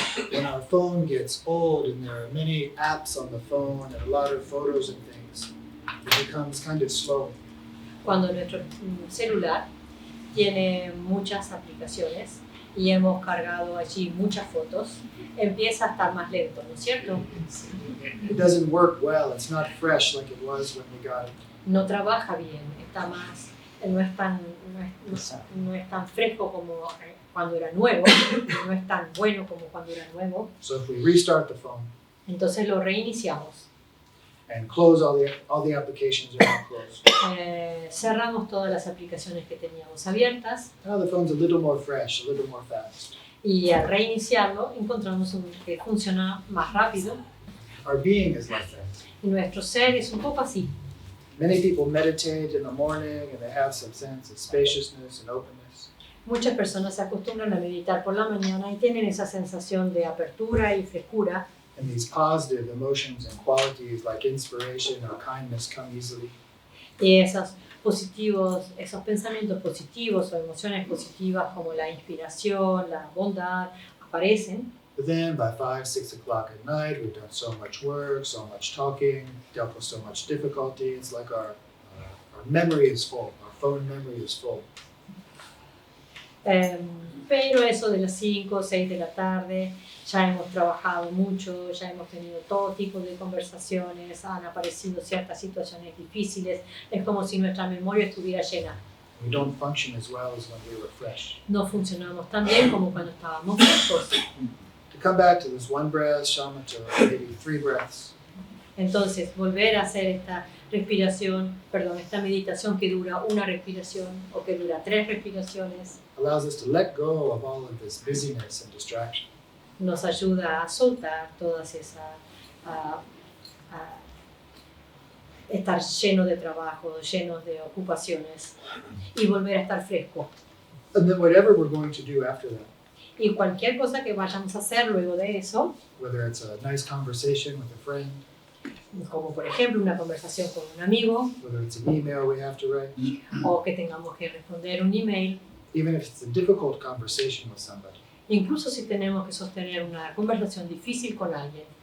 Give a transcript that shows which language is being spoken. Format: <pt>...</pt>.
<en>When our phone gets old and there are many apps on the phone and a lot of photos and things, it becomes kind of slow.</en> <es>Cuando nuestro celular tiene muchas aplicaciones y hemos cargado allí muchas fotos, empieza a estar más lento, ¿no es cierto?</es> <en>It doesn't work well. It's not fresh like it was when we got it.</en> <es>No trabaja bien, está más, no es tan fresco como cuando era nuevo, no es tan bueno como cuando era nuevo.</es> <en>So if we restart the phone</en> <es>Entonces lo reiniciamos,</es> <en>and close all the applications are now closed,</en> <es>cerramos todas las aplicaciones que teníamos abiertas,</es> <en>now the phone's a little more fresh, a little more fast.</en> <es>y al reiniciarlo encontramos que funciona más rápido,</es> <en>Our being is like that.</en> <es>y nuestro ser es un poco así.</es> <en>Many people meditate in the morning and they have some sense of spaciousness and openness.</en> <es>Muchas personas se acostumbran a meditar por la mañana y tienen esa sensación de apertura y frescura,</es> <en>And these positive emotions and qualities like inspiration or kindness come easily.</en> <es>y esos pensamientos positivos o emociones positivas como la inspiración, la bondad, aparecen.</es> <en>But then by 5, 6 o'clock at night, we've done so much work, so much talking, dealt with so much difficulty. It's like our memory is full, our phone memory is full.</en> <es>Pero eso de las 5 o 6 de la tarde, ya hemos trabajado mucho, ya hemos tenido todo tipo de conversaciones, han aparecido ciertas situaciones difíciles, es como si nuestra memoria estuviera llena.</es> <en>We don't function as well as when we were fresh.</en> <es>No funcionamos tan bien como cuando estábamos frescos.</es> <en>To come back to this 1 breath, shamatha, maybe 3 breaths,</en> <es>Entonces, volver a hacer esta esta meditación que dura una respiración o que dura 3 respiraciones,</es> <en>allows us to let go of all of this busyness and distraction.</en> <es>nos ayuda a soltar todas esas, a estar lleno de trabajo, lleno de ocupaciones y volver a estar fresco.</es> <en>And then whatever we're going to do after that,</en> <es>Y cualquier cosa que vayamos a hacer luego de eso,</es> <en>whether it's a nice conversation with a friend,</en> <es>como por ejemplo una conversación con un amigo</es> <en>whether it's an email we have to write,</en> <es>o que tengamos que responder un email,</es> <en>even if it's a difficult conversation with somebody,</en> <es>incluso si tenemos que sostener una conversación difícil con alguien,</es>